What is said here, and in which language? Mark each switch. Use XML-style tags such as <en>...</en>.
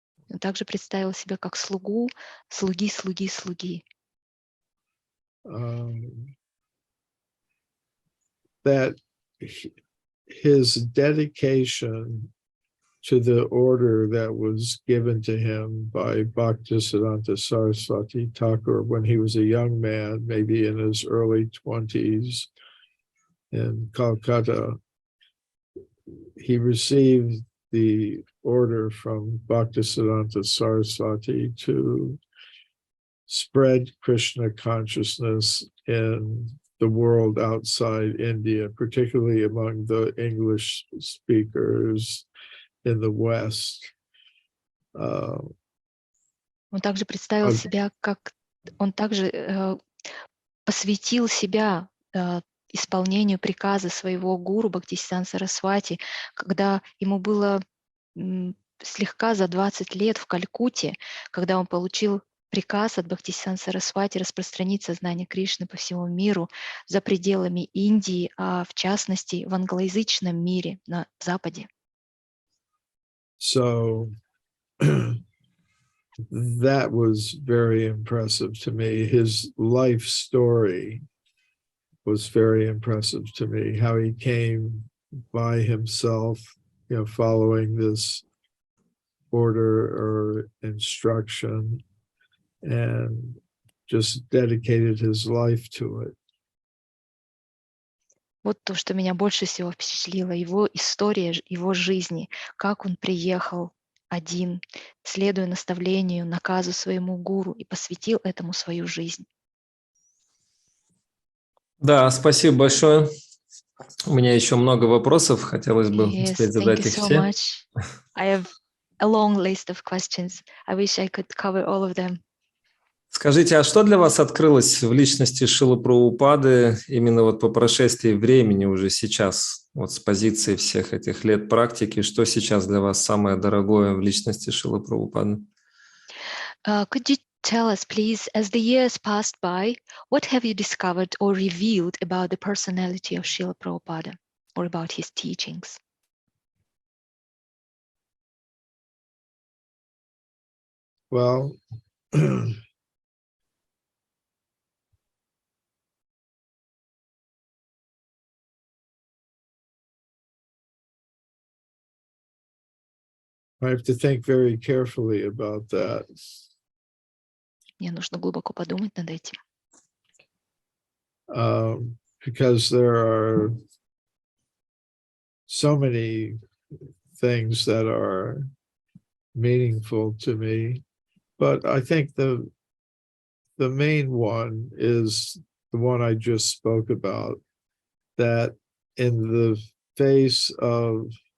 <ru>Он также представил себя как слугу, слуги.</ru> <en>That his dedication to the order that was given to him by Bhaktisiddhanta Saraswati Thakur when he was a young man, maybe in his early 20s in Calcutta. He received the order from Bhaktisiddhanta Saraswati to spread Krishna consciousness in the world outside India, particularly among the English speakers in the West.</en> <ru>Он также представил себя как... Он также посвятил себя исполнению приказа своего гуру Бхактисиддханта Сарасвати, когда ему было слегка за 20 лет в Калькутте, когда он получил приказ от Бхактисиддханта Сарасвати распространить сознание Кришны по всему миру за пределами Индии, а в частности в англоязычном мире на Западе.</ru> <en>So that was very impressive to me. His life story was very impressive to me, how he came by himself, following this order or instruction and just dedicated his life to it.</en> <ru>Вот то, что меня больше всего впечатлило, его история, его жизни, как он приехал один, следуя наставлению, наказу своему гуру и посвятил этому свою жизнь. Да, спасибо большое. У меня еще много вопросов, хотелось бы успеть задать их все.</ru> <en>I have a long list of questions. I wish I could cover all of them.</en> <ru>Скажите, а что для вас открылось в личности Шрилы Прабхупады именно вот по прошествии времени уже сейчас, вот с позиции всех этих лет практики, что сейчас для вас самое дорогое в личности Шрилы Прабхупады?</ru> <en>Could you tell us, please, as the years passed by, what have you discovered or revealed about the personality of Шрила Прабхупада or about his teachings? Well, I have to think very carefully about that.</en> <ru>Мне нужно глубоко подумать над этим.</ru> <en>Because there are so many things that are meaningful to me, but I think the main one is the one I just spoke about, that in the face of</en>